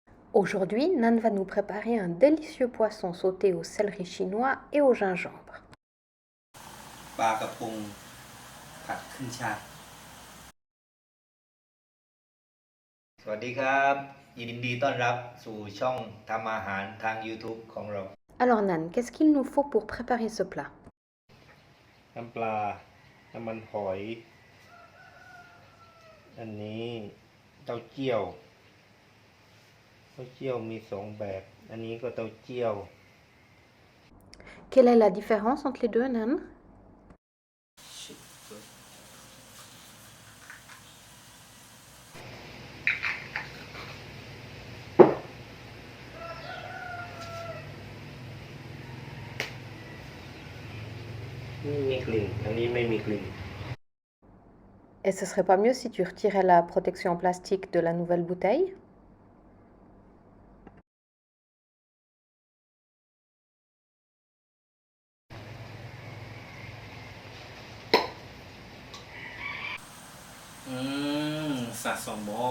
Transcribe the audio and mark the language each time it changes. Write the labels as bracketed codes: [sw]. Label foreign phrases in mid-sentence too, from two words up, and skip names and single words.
[fr] Aujourd'hui, Nan va nous préparer un délicieux poisson sauté au céleri chinois et au gingembre. [th] ปลากระพงผัดขึ้นฉ่ายสวัสดีครับยินดีต้อนรับสู่ช่องทำอาหารทาง YouTube ของเรา [fr] Alors Nan, qu'est-ce qu'il nous faut pour préparer ce plat? [th] น้ำปลา น้ำมันหอย อันนี้เต้าเจี้ยว เต้าเจี้ยวมีสองแบบ อันนี้ก็เต้าเจี้ยว [fr] Quelle est la différence entre les deux, Nan? [th] นี่มีกลิ่น อันนี้ไม่มีกลิ่น [fr] Et ce serait pas mieux si tu retirais la protection en plastique de la nouvelle bouteille? สะสมบอน